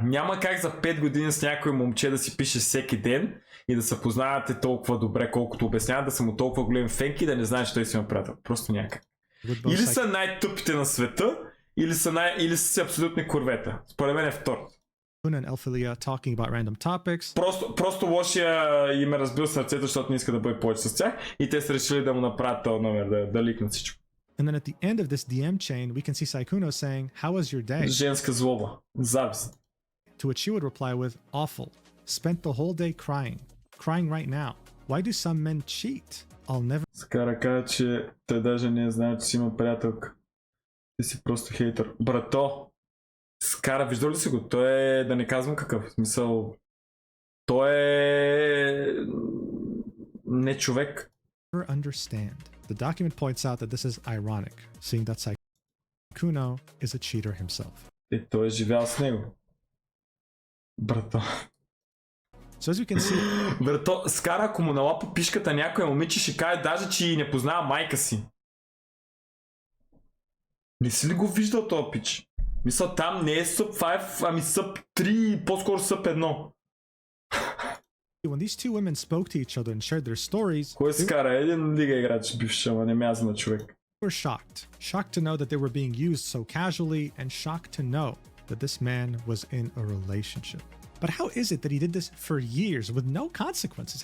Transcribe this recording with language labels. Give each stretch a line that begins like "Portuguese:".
Bulgarian: Няма как за 5 години с някой момче да си пише всеки ден и да се познавате толкова добре, колкото обясняват, да са му толкова големи фенки и да не знаеш, че той си има приятел. Просто някак. Или са най-тъпите на света, или са си абсолютни курвета. Според мен е второто.
English: And Elphilia talking about random topics.
Bulgarian: Просто лошия им е разбил сърцето, защото не иска да бъде повече с тях и те са решили да му направят този номер, да ликнат всичко.
English: And then at the end of this DM chain, we can see Sykkuno saying, "How was your day?"
Bulgarian: Женска злоба. Завист.
English: To which she would reply with, "Awful. Spent the whole day crying. Crying right now. Why do some men cheat? I'll never..."
Bulgarian: Скара каза, че той даже не е знае, че си има приятелка. Ти си просто хейтър. Брато, Скара, виждал ли си го? Той е, да не казвам какъв, в смисъл, той е не човек.
English: Understand. The document points out that this is ironic, seeing that Sykkuno is a cheater himself.
Bulgarian: Той е живял с него. Брато.
English: So as you can see,
Bulgarian: брато, Скара, ако му налапа пишката някоя момиче, ще каже даже, че и не познава майка си. Не си ли го виждал този пич? Мисля, там не е Sub 5, ами Sub 3, по-скоро Sub 1.
English: when these two women spoke to each other and shared their stories,
Bulgarian: кой Скара? Един лига играч бивша, ама не мяза на човек.
English: They were shocked. Shocked to know that they were being used so casually, and shocked to know that this man was in a relationship. But how is it that he did this for years with no consequences?